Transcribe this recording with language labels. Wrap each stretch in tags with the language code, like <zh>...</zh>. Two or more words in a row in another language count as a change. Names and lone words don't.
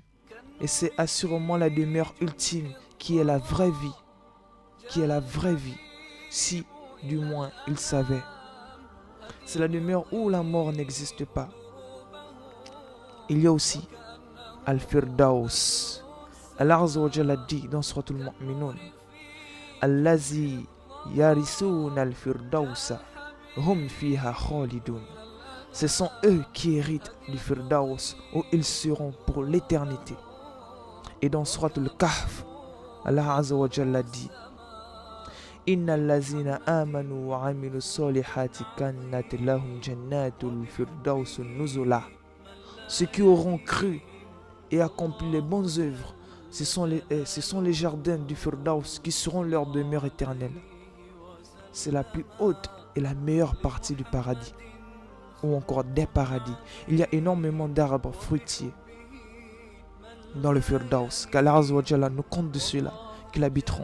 <fr>Et c'est assurément la demeure ultime qui est la vraie vie. Qui est la vraie vie. Si, du moins, il savait. C'est la demeure où la mort n'existe pas. Il y a aussi Al-Firdaus.</fr> <ar>الله عز وجل</ar> <fr>dit dans</fr> <ar>Suratul Mu'minun: الذين يرثون الفردوس هم فيها خالدون.</ar> <fr>Ce sont eux qui héritent du Firdaus où ils seront pour l'éternité. Et dans</fr> <ar>Suratul Kahf, الله عز وجل dit: إن الذين آمنوا وعملوا الصالحات كانت لهم جنات الفردوس نزلا.</ar> <fr>Ceux qui auront cru et accompli les bonnes œuvres, ce sont les jardins du Firdaus qui seront leur demeure éternelle. C'est la plus haute et la meilleure partie du paradis, ou encore des paradis. Il y a énormément d'arbres fruitiers dans le Firdaus, qu'</fr> <ar>الله عز وجل</ar> <fr>nous compte de ceux-là qui l'habiteront.</fr>